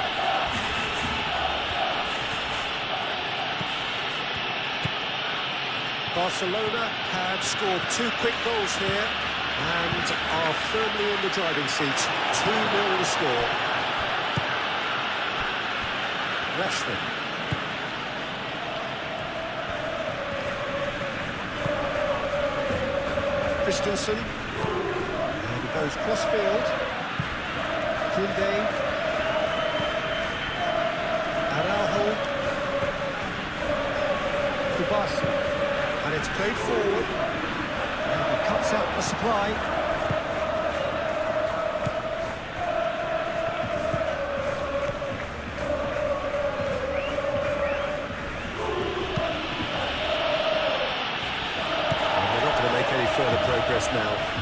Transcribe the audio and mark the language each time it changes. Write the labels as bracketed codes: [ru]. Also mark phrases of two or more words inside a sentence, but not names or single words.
[en] Barcelona have scored 2 quick goals here and are firmly in the driving seat. 2-0 the score. Rashford. Christensen, and he goes cross-field. Koundé. Araujo. Barça. And it's played forward. And he cuts out the supply. Further progress now.